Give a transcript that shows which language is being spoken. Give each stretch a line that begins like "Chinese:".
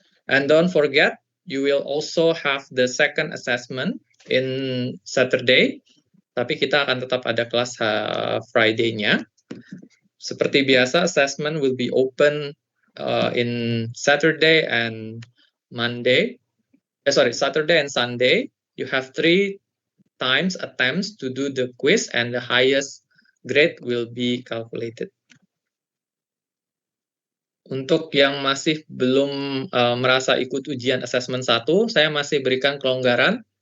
English: And don't forget, you will also have the second assessment in Saturday.
Indonesian: Tapi kita akan tetap ada kelas Friday-nya. Seperti biasa,
English: assessment will be open in Saturday and Saturday and Sunday. You have 3 times attempts to do the quiz, and the highest grade will be calculated.
Indonesian: Untuk yang masih belum merasa ikut ujian assessment 1, saya masih berikan kelonggaran.